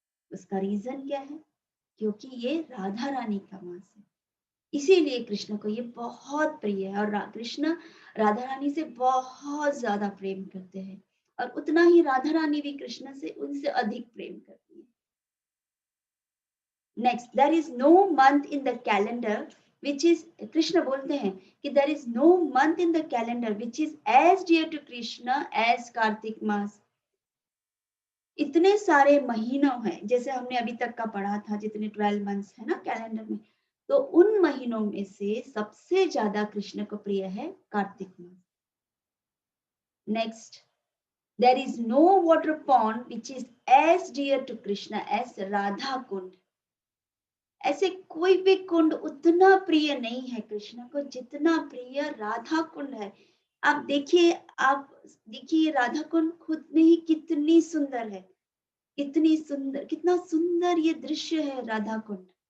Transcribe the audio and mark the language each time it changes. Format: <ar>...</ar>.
<hi>उसका रीजन क्या है? क्योंकि ये राधा रानी का मास है, इसीलिए कृष्ण को ये बहुत प्रिय है। और कृष्ण राधा रानी से बहुत ज्यादा प्रेम करते हैं, और उतना ही राधा रानी भी कृष्ण से उनसे अधिक प्रेम करती है।</hi> <en>next, there is no month in the calendar which is,</en> <hi>Krishna बोलते हैं कि</hi> <en>there is no month in the calendar which is as dear to Krishna as Kartik मास.</en> <hi>इतने सारे महीनों हैं, जैसे हमने अभी तक का पढ़ा था, जितने 12 मंथ्स है ना कैलेंडर में, तो उन महीनों में से सबसे ज्यादा कृष्ण को प्रिय है कार्तिक मास.</hi> <en>Next, there is no water pond which is as dear to Krishna as Radha Kund.</en> <hi>ऐसे कोई भी कुंड उतना प्रिय नहीं है कृष्ण को जितना प्रिय राधा कुंड है. आप देखिए राधा कुंड खुद में ही कितनी सुंदर है, कितनी सुंदर, कितना सुंदर ये दृश्य है राधा कुंड.</hi>